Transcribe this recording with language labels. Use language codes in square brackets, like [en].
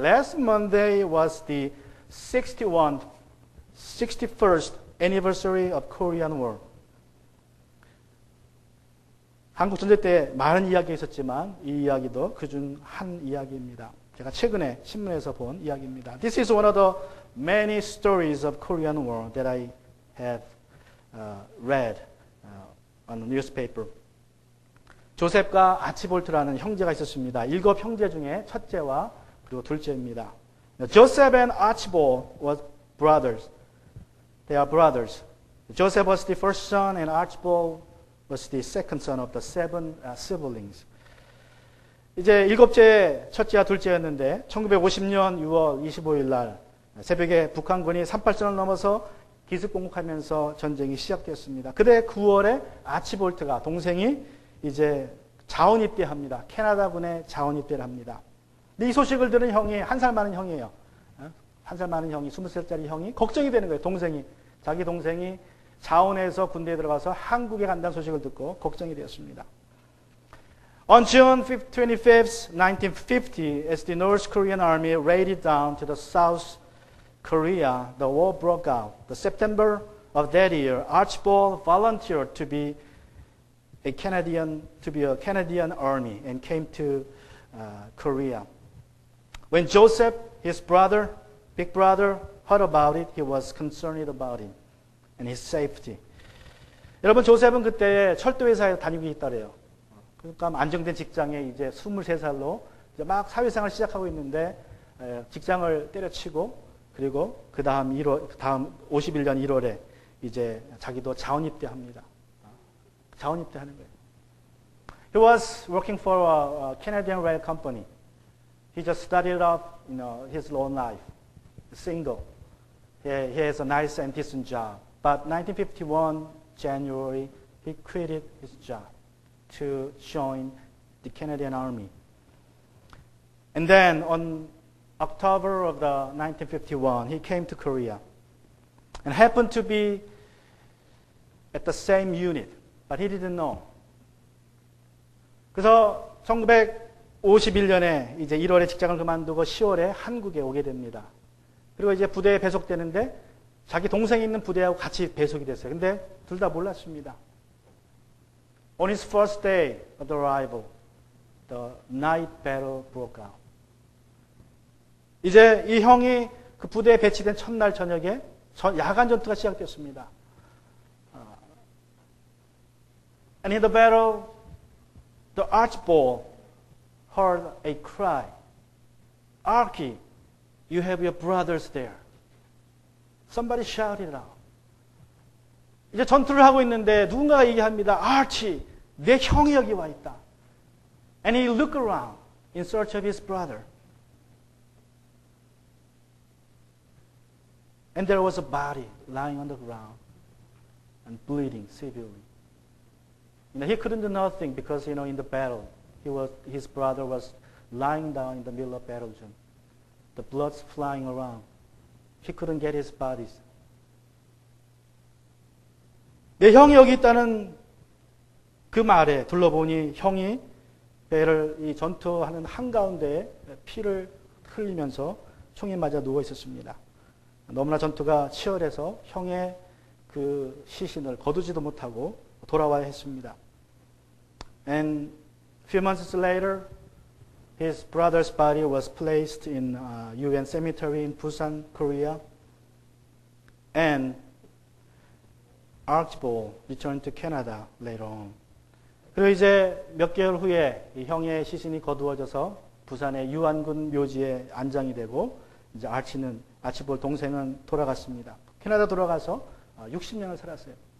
[en] Last Monday was the 61st anniversary of Korean War. [ko] 한국 전쟁 때 많은 이야기가 있었지만 이 이야기도 그중 한 이야기입니다. 제가 최근에 신문에서 본 이야기입니다. [en] This is one of the many stories of Korean War that I have read on the newspaper. [ko] 조셉과 아치볼트라는 형제가 있었습니다. 7 형제 중에 첫째와 그리고 둘째입니다. [en] Joseph and Archibald were brothers. They are brothers. Joseph was the first son and Archibald was the second son of the 7 siblings. [ko] 이제 7째, 첫째와 둘째였는데 1950년 6월 25일 날 새벽에 북한군이 38선을 넘어서 기습공격하면서 전쟁이 시작되었습니다. 그때 9월에 아치볼트가 동생이 이제 자원 입대합니다. 캐나다군에 자원 입대를 합니다. 근데 이 소식을 들은 형이 한 살 많은 형이에요. 한 살 많은 형이 20살짜리 형이 걱정이 되는 거예요. 자기 동생이 자원에서 군대에 들어가서 한국에 간다는 소식을 듣고 걱정이 되었습니다. [en] On June 25th, 1950, as the North Korean army raided down to the South Korea, the war broke out. The September of that year, Archibald volunteered to be a Canadian army and came to Korea. When Joseph, his brother, big brother, heard about it, he was concerned about him and his safety. [ko] 여러분, 조셉은 그때 철도회사에 다니고 있다래요. 그러니까 안정된 직장에 이제 23살로 이제 막 사회생활을 시작하고 있는데 직장을 때려치고 그리고 그 다음 51년 1월에 이제 자기도 자원 입대합니다. 자원 입대하는 거예요. [en] He was working for a Canadian rail company. He just started off, his own life. single. He has a nice and decent job. But 1951, January, he quit his job to join the Canadian Army. And then on October of the 1951, he came to Korea and happened to be at the same unit, but he didn't know. [ko] 그래서 1951년에 이제 1월에 직장을 그만두고 10월에 한국에 오게 됩니다. 그리고 이제 부대에 배속되는데 자기 동생이 있는 부대하고 같이 배속이 됐어요. 근데 둘 다 몰랐습니다. [en] On his first day of the arrival, the night battle broke out. [ko] 이제 이 형이 그 부대에 배치된 첫날 저녁에 야간 전투가 시작됐습니다. [en] And in the battle, the Archibald heard a cry. Archie, you have your brothers there. Somebody shouted out. [ko] 이제 전투를 하고 있는데 누군가가 얘기합니다. Archie, 내 형이 여기 와 있다. [en] And he looked around in search of his brother. And there was a body lying on the ground and bleeding severely. He couldn't do nothing because, in the battle, his brother was lying down in the middle of battle zone. The blood's flying around. He couldn't get his bodies. [ko] 내 형이 여기 있다는 그 말에 둘러보니 형이 배를 이 전투하는 한가운데에 피를 흘리면서 총에 맞아 누워 있었습니다. 너무나 전투가 치열해서 형의 그 시신을 거두지도 못하고 돌아와야 했습니다. [en] And a few months later, his brother's body was placed in UN cemetery in Busan, Korea. And Archibald returned to Canada later on. [ko] 그리고 이제 몇 개월 후에 이 형의 시신이 거두어져서 부산의 유안군 묘지에 안장이 되고 이제 아치볼 동생은 돌아갔습니다. 캐나다 돌아가서 60년을 살았어요.